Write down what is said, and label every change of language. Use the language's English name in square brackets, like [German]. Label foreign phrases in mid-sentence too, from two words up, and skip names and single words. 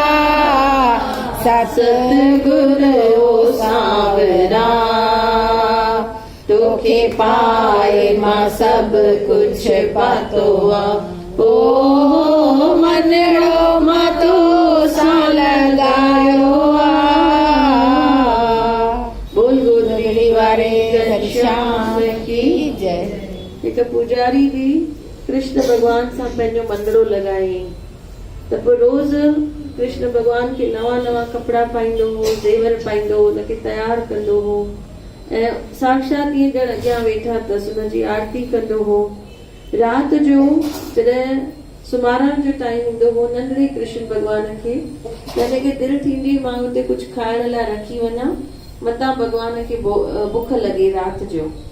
[Sindhi] सतगुरु सावरा तोखे पाए मां सभु कुझु पातो ओ मनड़ो मां तो सां लगायो बोल गोदड़ी वारे घनश्याम की जय। हिक पुजारी बि कृष्ण भगवान सां पंहिंजो मंदिरो लॻायईं त पोइ रोज़ कृष्ण भगवान खे नवा नवा कपिड़ा पाईंदो हो ज़ेवर पाईंदो हो हुनखे तयारु कंदो हो ऐं साक्षात ईअं ॼण अॻियां वेठा अथसि हुनजी आरती कंदो हो राति जो जॾहिं सुम्हारण जो टाइम हूंदो हो नंढड़े कृष्ण भगवान खे हिनखे दिलि थींदी मां हुते कुझु खाइण लाइ रखी वञा मतां भगवान खे बुख लॻे राति जो